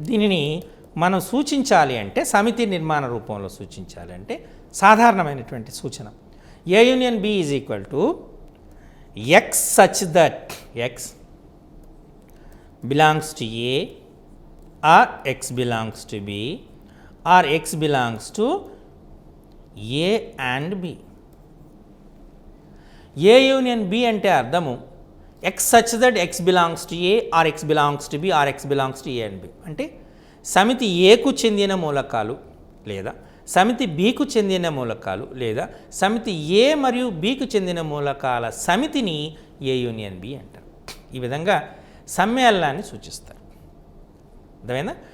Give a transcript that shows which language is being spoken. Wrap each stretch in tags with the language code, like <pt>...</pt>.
<te>దీనిని మనం సూచించాలి అంటే సమితి నిర్మాణ రూపంలో సూచించాలి అంటే సాధారణమైనటువంటి సూచన</te> <en>A union B is equal to X such that X belongs to A or X belongs to B or X belongs to A and B. A union B</en> <te>అంటే అర్థము</te> <en>X such that X belongs to A or X belongs to B or X belongs to A and B.</en> <te>అంటే సమితి Aకు చెందిన మూలకాలు లేదా సమితి Bకు చెందిన మూలకాలు లేదా సమితి A మరియు Bకు చెందిన మూలకాల సమితిని A యూనియన్ B అంటారు. ఈ విధంగా సమ్మేళనాన్ని సూచిస్తారు. అర్థమైందా?</te>